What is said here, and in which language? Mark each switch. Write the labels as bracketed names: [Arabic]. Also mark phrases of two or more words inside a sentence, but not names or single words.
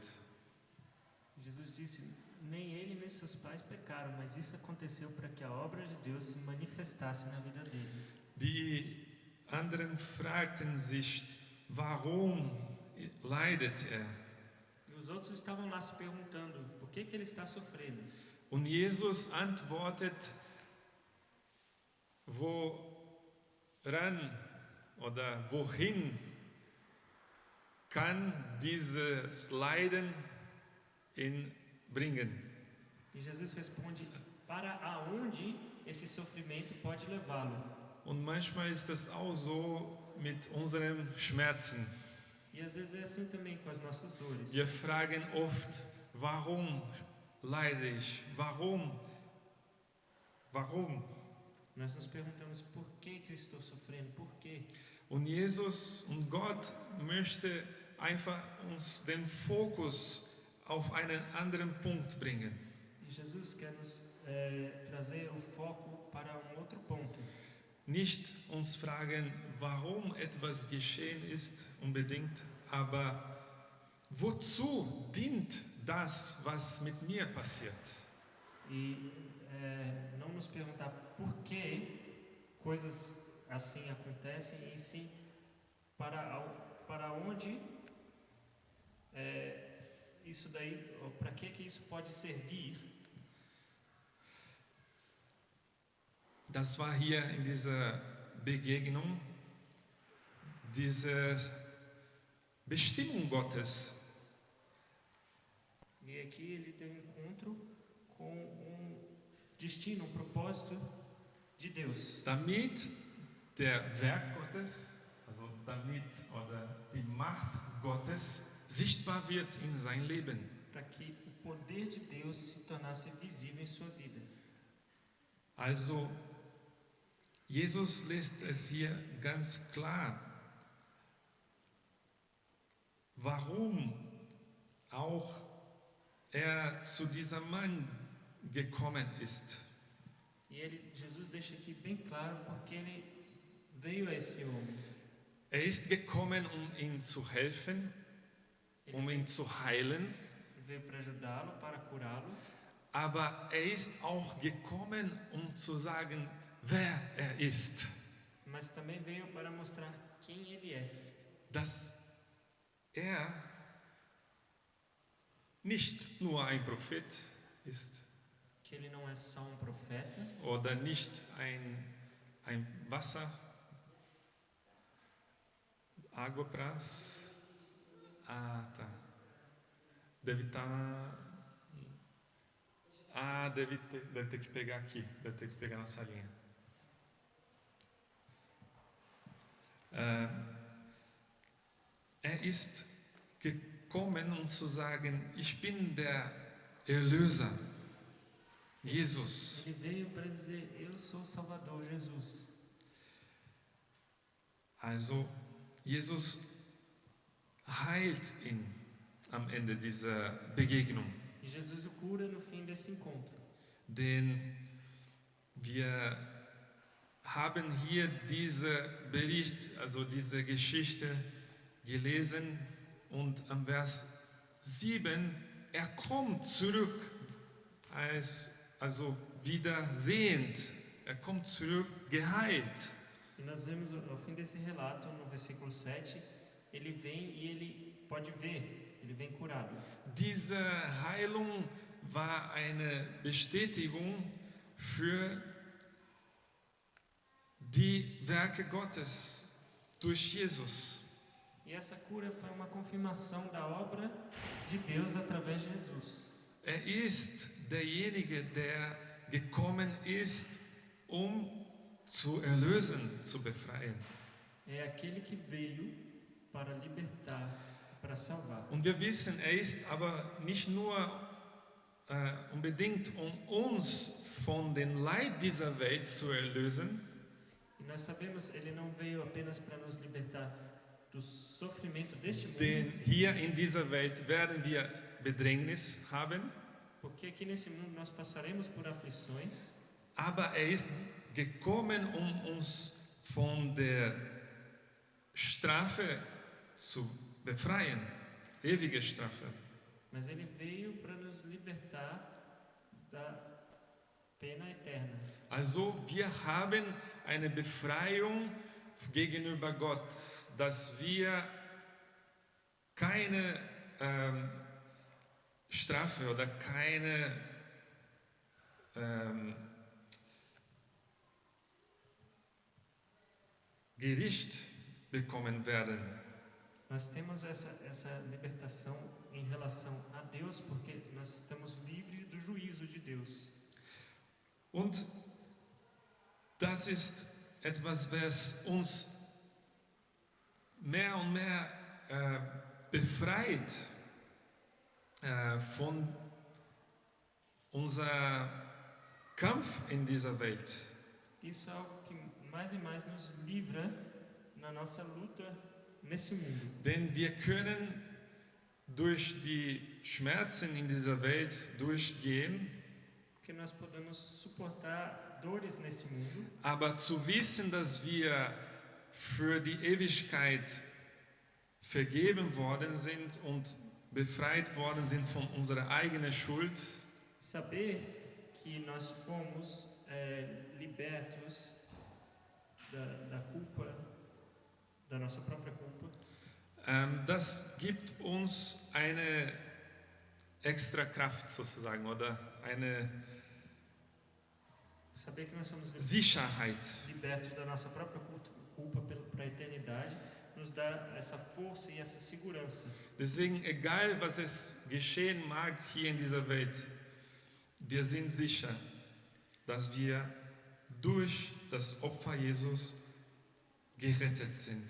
[Portuguese] Jesus disse: nem ele nem seus pais pecaram, mas isso aconteceu para que a obra de Deus se manifestasse na vida dele. [German] Die anderen fragten sich, warum leidet er? [Portuguese] E os outros estavam lá se perguntando: por que ele está sofrendo? [German] Und Jesus antwortet, woran oder wohin kann dieses Leiden ihn bringen? [Portuguese] E Jesus responde: para aonde esse sofrimento pode levá-lo? [German] Und manchmal ist das auch so mit unseren Schmerzen. [Portuguese] E às vezes é assim também com as nossas dores. [German] Wir fragen oft, warum leide ich? Warum? [Portuguese] Nós nos perguntamos: por que eu estou sofrendo? Por quê? [German] Und Jesus und Gott möchte einfach uns den Fokus auf einen anderen Punkt bringen. [Portuguese] E Jesus quer nos trazer o foco para outro ponto. [German] Nicht uns fragen, warum etwas geschehen ist unbedingt, aber wozu dient das, was mit mir passiert? [Portuguese] E não nos perguntar por que coisas assim acontecem, e sim para onde isso daí, para que isso pode servir. [German] Das war hier in dieser Begegnung diese Bestimmung Gottes. [Portuguese] E aqui ele tem um encontro com destino, propósito de Deus. [German] Damit der Werk Gottes, also damit oder die Macht Gottes sichtbar wird in sein Leben. [Portuguese] Para que o poder de Deus se tornasse visível em sua vida. [German] Also Jesus lässt es hier ganz klar, warum auch er zu diesem Mann gekommen ist. [Portuguese] E Jesus deixa aqui bem claro porque ele veio a esse homem. [German] Er ist gekommen, ihm zu helfen, ihn zu heilen, [Portuguese] Veio para ajudá-lo, para curá-lo. [German] aber er ist auch gekommen, zu sagen, wer er ist. [Portuguese] Mas também veio para mostrar quem ele é. [German] Dass er nicht nur ein Prophet ist [Portuguese] Que ele não é só profeta [German] oder nicht ein Wasser, [Portuguese] Água Pras, tá. Deve estar. Ah, deve ter que pegar aqui. Deve ter que pegar na salinha. [German] Er ist gekommen, um zu sagen, ich bin der Erlöser, Jesus. [Portuguese] Ele veio para dizer: eu sou o Salvador, Jesus. [German] Also, Jesus heilt ihn am Ende dieser Begegnung. [Portuguese] E Jesus o cura no fim desse encontro. [German] Denn wir haben hier diesen Bericht, also diese Geschichte gelesen und am Vers 7, er kommt zurück, also wieder sehend, er kommt zurück geheilt. [Portuguese] E nós vemos ao fim desse relato, no versículo 7, ele vem e ele pode ver, ele vem curado. [German] Diese Heilung war eine Bestätigung für die Werke Gottes durch Jesus. [Portuguese] E essa cura foi uma confirmação da obra de Deus através de Jesus. [German] Er ist derjenige, der gekommen ist, um zu erlösen, zu befreien. [Portuguese] É aquele que veio para libertar, para salvar. [German] Und wir wissen, er ist aber nicht nur unbedingt, um uns von dem Leid dieser Welt zu erlösen, [Portuguese] E nós sabemos, ele não veio apenas para nos libertar do sofrimento deste mundo, [German] denn hier in dieser Welt werden wir Bedrängnis haben, [Portuguese] porque aqui nesse mundo nós passaremos por aflições, [German] aber er ist gekommen, um uns von der Strafe zu befreien, ewige Strafe. [Portuguese] mas ele veio para nos libertar da pena eterna. [German] Also wir haben eine Befreiung gegenüber Gott, dass wir keine Strafe oder keine Gericht bekommen werden. [Portuguese] Nós temos essa libertação em relação a Deus, porque nós estamos livres do juízo de Deus. [German] Und das ist etwas, was uns mehr und mehr befreit von unserem Kampf in dieser Welt. [Portuguese] Isso é algo que mais e mais nos livra na nossa luta nesse mundo. [German] Denn wir können durch die Schmerzen in dieser Welt durchgehen, [Portuguese] Porque nós podemos suportar dores nesse mundo, [German] aber zu wissen, dass wir für die Ewigkeit vergeben worden sind und befreit worden sind von unserer eigenen Schuld, [Portuguese] saber que nós fomos libertos da culpa, da nossa própria culpa, [German] das gibt uns eine extra Kraft sozusagen oder eine [Portuguese] saber que nós somos [German] Sicherheit. [Portuguese] libertos da nossa própria culpa para a eternidade, nos dá essa força e essa segurança. [German] Deswegen, egal was es geschehen mag hier in dieser Welt, wir sind sicher, dass wir durch das Opfer Jesus gerettet sind.